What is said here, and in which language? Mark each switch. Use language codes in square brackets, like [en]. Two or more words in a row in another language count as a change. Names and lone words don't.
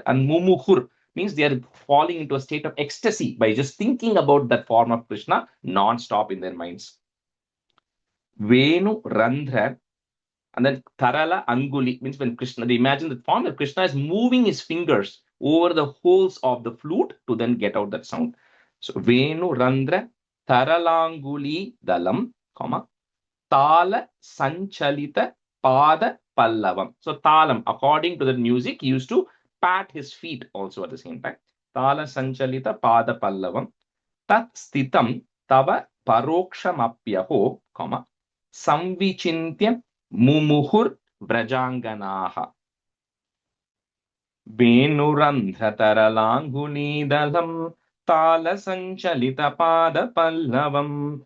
[en] And mumuhur means they are falling into a state of ecstasy by just thinking about that form of Krishna non-stop in their minds. [sa] वेणु रन्ध्र, [en] and then [sa] तरल अङ्गुलि [en] means when Krishna, they imagine the form of Krishna is moving his fingers over the holes of the flute to then get out that sound. [sa] So वेणु रन्ध्र तरलाङ्गुलि दलं, comma, ताल सञ्चलित पद पल्लवं. [en] So Talam, according to the music, he used to pat his feet also at the same time. [sa] ताल सञ्चलित पद पल्लवं. तत् स्थितं तव परोक्षमप्यहो, comma, संविचिन्त्यं मुमुहुर् व्रजाङ्गनाः. वेणुरन्धतरलाङ्गुलिदलं ताल सञ्चलित पद पल्लवं.